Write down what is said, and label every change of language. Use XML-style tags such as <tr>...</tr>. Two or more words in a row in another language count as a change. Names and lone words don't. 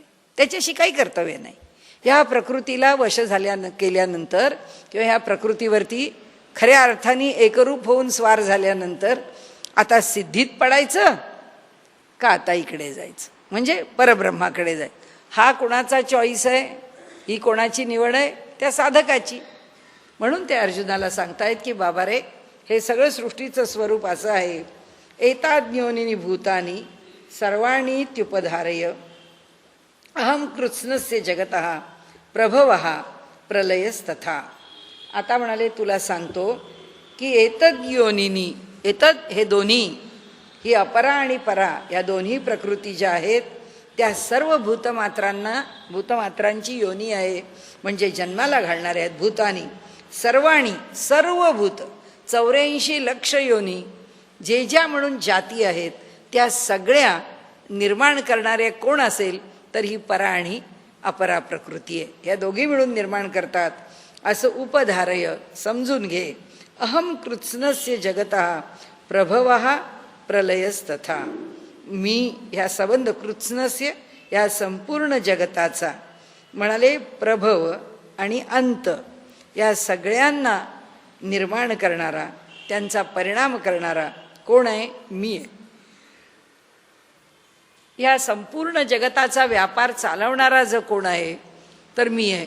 <mr>त्याच्याशी काही कर्तव्य नाही. ह्या प्रकृतीला वश केल्यानंतर किंवा ह्या प्रकृतीवरती खऱ्या अर्थाने एकरूप होऊन स्वार झाल्यानंतर आता सिद्धीत पडायचं का आता इकडे जायचं, म्हणजे परब्रह्माकडे जायचं. हा कोणाचा चॉईस आहे, ही कोणाची निवड आहे, त्या साधकाची. म्हणून ते अर्जुनाला सांगतायत की बाबा रे, हे सगळं सृष्टीचं स्वरूप असं आहे.</mr> <sa>एताज्ञोनिनी भूतानी सर्वाणी त्युपधारय अहम कृत्स्नस्य जगतः प्रभवः प्रलयस्तथा.</sa> <mr>आता म्हणाले तुला सांगतो की</mr> <sa>एतद योनिनी,</sa> <mr>एतद हे दोन्ही, ही अपरा आणि परा या दोन्ही प्रकृती ज्या आहेत त्या सर्व भूतमात्रांना, भूतमात्रांची योनी आहे, म्हणजे जन्माला घालणारे आहेत.</mr> <sa>भूतानी सर्वाणी,</sa> <mr>सर्व भूत, 84 लक्ष योनी, जे ज्या म्हणून जाती आहेत त्या सगळ्या निर्माण करणारे कोण असेल तर ही परा आणि अपरा प्रकृती आहे. ह्या दोघी मिळून निर्माण करतात. असं उपधारय, समजून घे.</mr> <sa>अहम कृत्स्नस्य जगतः प्रभवः प्रलयस्तथा.</sa> <mr>मी ह्या संबंध कृत्स्नस्य, या संपूर्ण जगताचा, म्हणाले प्रभव आणि अंत, या सगळ्यांना निर्माण करणारा, त्यांचा परिणाम करणारा कोण आहे, मी आहे. या संपूर्ण जगताचा व्यापार चालवणारा जो कोण आहे तर मी आहे.</mr>